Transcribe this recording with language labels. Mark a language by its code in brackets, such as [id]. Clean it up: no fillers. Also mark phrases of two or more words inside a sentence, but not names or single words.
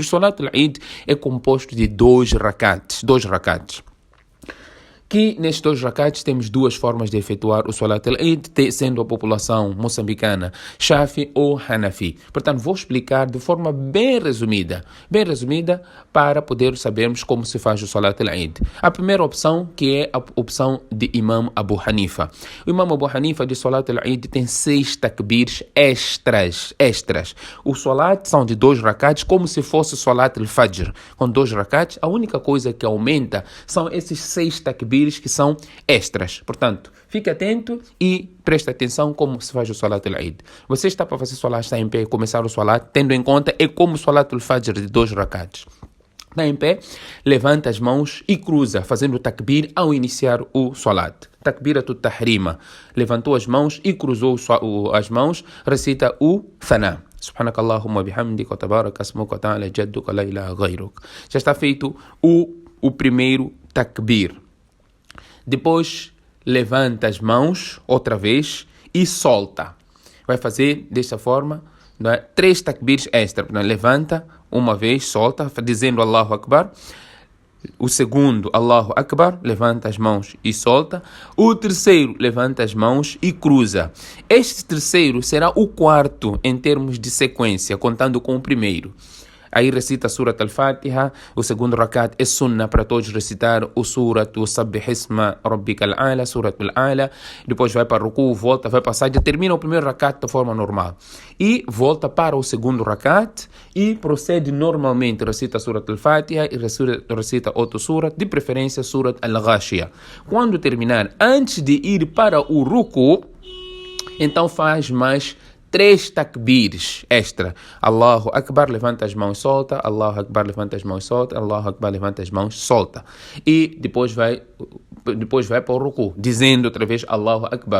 [pt] O [ar] صلاة العيد [pt] é composto de 2 rakats. Que nestes 2 rakats temos 2 formas de efetuar o [ar] صلاة العيد, [pt] sendo a população moçambicana Shafi ou Hanafi. Portanto, vou explicar de forma bem resumida, para poder sabermos como se faz o [ar] صلاة العيد. [pt] A primeira opção, que é a opção de Imam Abu Hanifa. O Imam Abu Hanifa de [ar] صلاة العيد [pt] tem 6 takbirs extras. O Salat são de 2 rakats, como se fosse o [ar] صلاة الفجر. [pt] Com 2 rakats, a única coisa que aumenta são esses 6 takbirs que são extras. Portanto, fique atento e preste atenção como se faz o [ar] صلاة العيد. [pt] Você está para fazer Salat, está em pé, começar o Salat, tendo em conta, é como o [ar] صلاة الفجر [pt] de 2 rakats. Está em pé, levanta as mãos e cruza, fazendo o takbir ao iniciar o Salat. [ar] تكبيرة التحريم. [pt] Levantou as mãos e cruzou as mãos, recita o Thana. [ar] سبحانك اللهم بحمدك وتبارك اسمك وتعالى جدك لا إله غيرك. [pt] Já está feito o primeiro takbir. Depois, levanta as mãos outra vez e solta. Vai fazer desta forma, 3 takbirs extra. Levanta uma vez, solta, dizendo [ar] الله أكبر. [pt] O segundo, [ar] الله أكبر, [pt] levanta as mãos e solta. O terceiro, levanta as mãos e cruza. Este terceiro será o quarto em termos de sequência, contando com o primeiro. Aí recita a Surat al-Fatiha. O segundo rakat é sunnah para todos recitar o Surat Sabbih Isma Rabbika al-A'la, Surat al-A'la. Depois vai para o ruku, volta, vai passar, já termina o primeiro rakat da forma normal. E volta para o segundo rakat e procede normalmente. Recita a Surat al-Fatiha e recita outro surat, de preferência Surat al-Ghashiyah. Quando terminar, antes de ir para o ruku, então faz mais 3 takbirs extra. [ar] الله أكبر, [pt] levanta as mãos, solta. [ar] الله أكبر, [pt] levanta as mãos, solta. [ar] الله أكبر, [pt] levanta as mãos, solta. E depois vai para o ruku, dizendo outra vez [ar] الله أكبر.